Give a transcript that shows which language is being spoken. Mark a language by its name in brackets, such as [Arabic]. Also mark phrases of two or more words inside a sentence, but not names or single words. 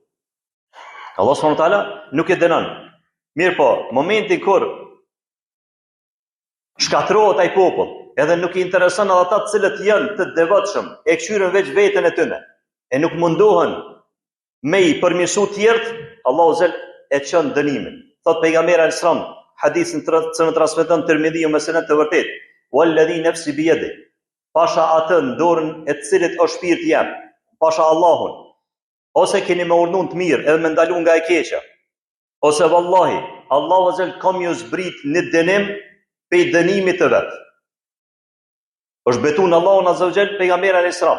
[Albanian] Allah [Arabic] سبحانه وتعالى [Albanian] nuk e dënon. Mirë po, momentin kur shkatrohet ai popull, edhe nuk i intereson ata të cilët janë të devotshëm, e këshyren veç veten e tyre, e nuk mundohen me i përmirësu të tjerët, Allahu azza e çon dënimin. Thot pejgamberi al-Islam, hadithin që në transmeton Tirmidhiu me senet të vërtet, [Arabic] "والذي نفسي بيده", [Albanian] pasha atë në dorën e të cilit është shpirti jam, pasha Allahun, ose keni me urdhën të mirë edhe me ndalu nga e keqja, ose vallahi, Allahu azza ka më zbrit në dënim pe dënimit të vet. Është betun Allahu [Arabic] عز وجل [Albanian] pejgamberin [Arabic] عليه السلام.